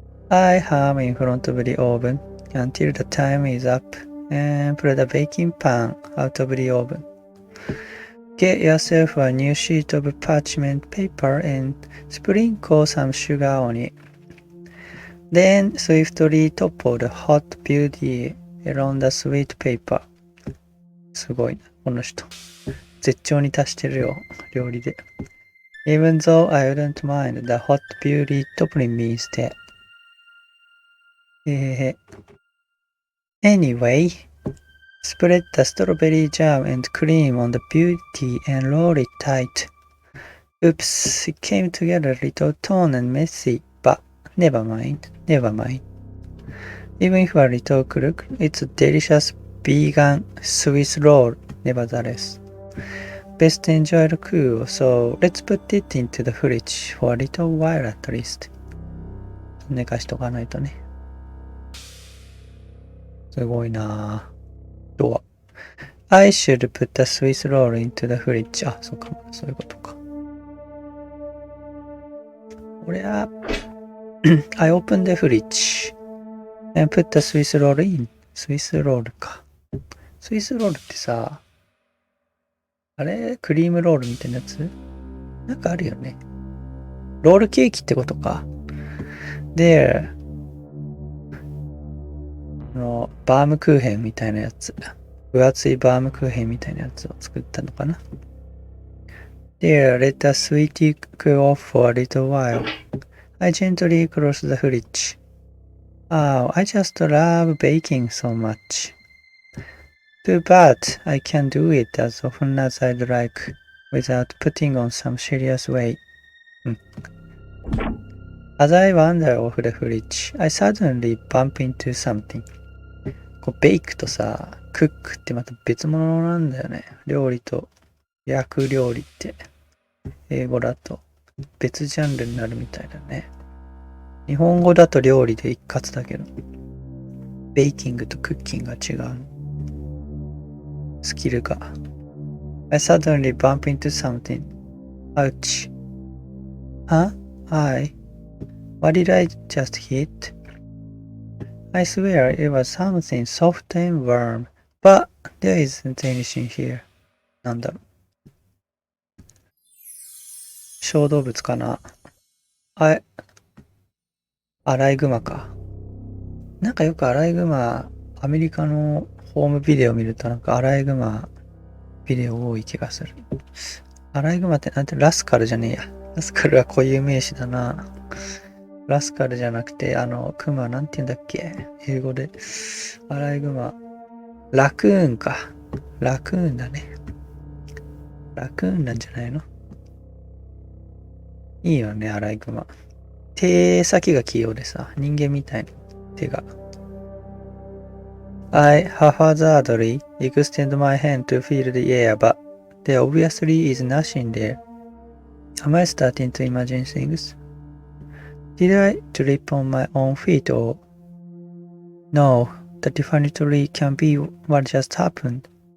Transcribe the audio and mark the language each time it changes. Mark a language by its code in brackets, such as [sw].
[en] I hum in front of the oven until the time is up and pull the baking pan out of the oven. Get yourself a new sheet of parchment paper and sprinkle some sugar on it. Then swiftly topple the hot beauty around the sweet paper. [ja] すごいな、この人。絶頂に達してるよ、料理で。 [en] Even though I wouldn't mind the hot beauty toppling me instead. Anyway, spread the strawberry jam and cream on the beauty and roll it tight. Oops, it came together a little torn and messy, but never mind. Even if a little crooked, it's a delicious vegan Swiss roll, nevertheless. Best enjoyed cool, so let's put it into the fridge for a little while at least. [ja] 寝かしとかないとね。すごいなぁ。どう？ [en] I should put the Swiss roll into the fridge. [ja] あ、そうかも。そういうことか。俺は [en] I opened the fridge and put the Swiss roll in. [ja] スイスロールか。スイスロールってさ、あれクリームロールみたいなやつなんかあるよね。ロールケーキってことか。で、バームクーヘンみたいなやつ。分厚いバームクーヘンみたいなやつを作ったのかな。 [en] There, let the sweetie cool off for a little while. I gently close the fridge. Oh, I just love baking so much. Too bad I can't do it as often as I'd like without putting on some serious weight. As I wander off the fridge, I suddenly bump into something. [ja] こうベイクとさ、クックってまた別物なんだよね。料理と焼く料理って英語だと別ジャンルになるみたいだね。日本語だと料理で一括だけど、ベイキングとクッキングが違う。スキルが。 [en] I suddenly bump into something. Ouch. Huh? What did I just hit? I swear it was something soft and warm, but there isn't anything here. [ja] なんだろう。小動物かな。アライグマか。なんかよくアライグマ、アメリカのホームビデオ見るとなんかアライグマビデオ多い気がする。アライグマってなんてラスカルじゃねえや。ラスカルは固有名詞だな。ラスカルじゃなくて、クマなんて言うんだっけ英語で。アライグマ。ラクーンか。ラクーンだね。ラクーンなんじゃないの？いいよね、アライグマ。手先が器用でさ、人間みたいに手が。 [en] I haphazardly extend my hand to feel the air, but there obviously is nothing there. Am I starting to imagine things? Did I trip on my own feet or... No, that definitely can't be what just happened.